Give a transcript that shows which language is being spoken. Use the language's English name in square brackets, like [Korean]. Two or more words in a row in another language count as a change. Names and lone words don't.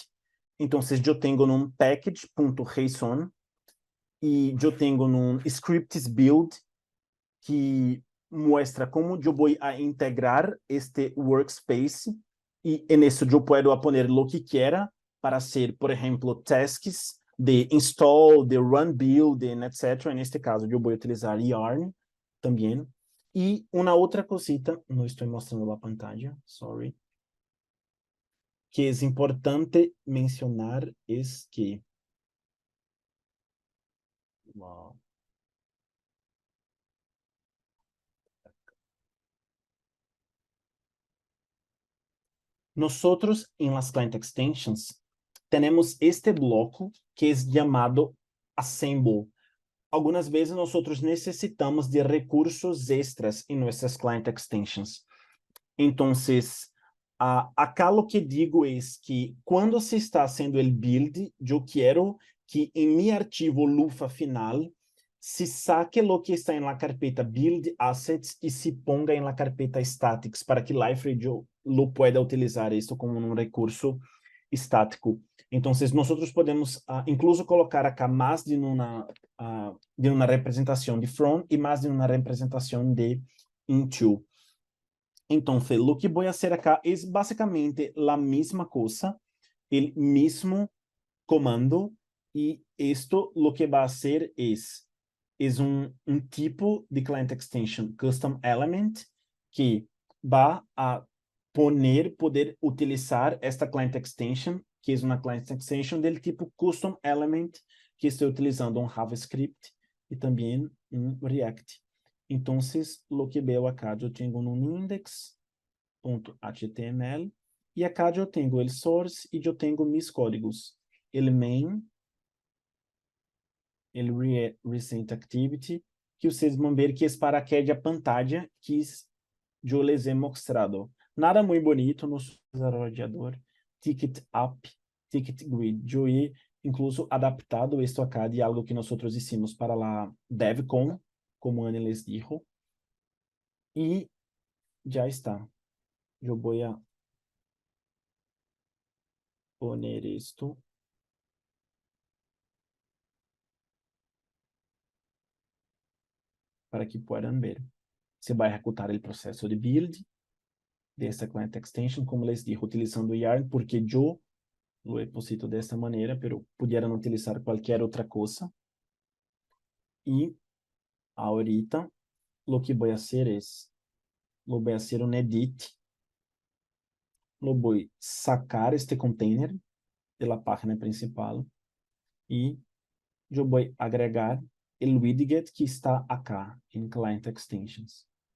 [Portuguese] Então, eu tenho um package.json e eu tenho um scripts build que muestra como eu vou integrar este workspace e nisso eu posso [Spanish] poner lo que quiera para ser, [Portuguese] por exemplo, tasks de install, de run build, etc. Neste caso, eu vou utilizar Yarn também. E uma outra cosita, não estou mostrando a pantalla, sorry, que é importante mencionar é que [Spanish] nosotros en las client extensions tenemos este bloco que es llamado assemble. Algunas veces nosotros necesitamos de recursos extras en nuestras client extensions. Entonces, acá lo que digo es que cuando se está haciendo el build, yo quiero que en mi archivo Lufa final se saque lo que está en la carpeta build assets y se ponga en la carpeta statics para que Liferay yo lo pueda utilizar esto como un recurso estático. Entonces, nosotros podemos incluso colocar acá más de una representación de front y más de una representación de into. [Portuguese] Então, o que vou fazer acá é basicamente a mesma coisa, o mesmo comando, e isto o que vai ser é um tipo de client extension custom element que vai poder utilizar esta client extension, que é uma client extension do tipo custom element, que estou utilizando um JavaScript e também um React. Então, o que veo acá, eu tenho um index.html e acá eu tenho o source e eu tenho meus códigos. O main, o recent activity, que vocês vão ver que é para aquela pantalla que eu [Spanish] les he mostrado. [Portuguese] Nada muito bonito no desarrollador. Ticket up, ticket grid. Eu [Spanish] he incluso [Portuguese] adaptado isto acá de algo que nós hicimos para a DevCon, [Spanish] como Ana les dijo, [Portuguese] e já está. Eu vou poner isto para que possam ver. Você vai executar o processo de build desta client extension, [Spanish] como les dijo, utilizando Yarn, porque eu lo he puesto [Portuguese] desta maneira, [Spanish] pero pudieran utilizar [Portuguese] qualquer outra coisa. [Spanish] E ahorita lo que voy a hacer es, lo voy a hacer un edit, lo voy a sacar este container de la página principal y yo voy a agregar el widget que está acá en Client Extensions.